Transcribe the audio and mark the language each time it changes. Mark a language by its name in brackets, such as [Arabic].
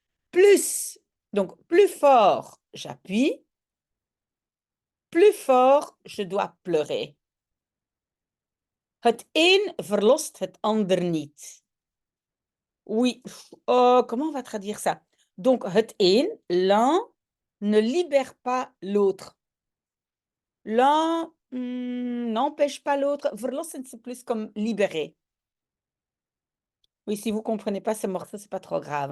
[French] Plus, donc plus fort j'appuie, plus fort je dois pleurer. [Dutch] Het een verlost het ander niet. [French] Oui, comment on va traduire ça? Donc [Dutch] het een, [French] l'un, ne libère pas l'autre. L'un n'empêche pas l'autre. Verlossen, c'est plus comme libérer. Oui, si vous ne comprenez pas ce morceau, c'est pas trop grave.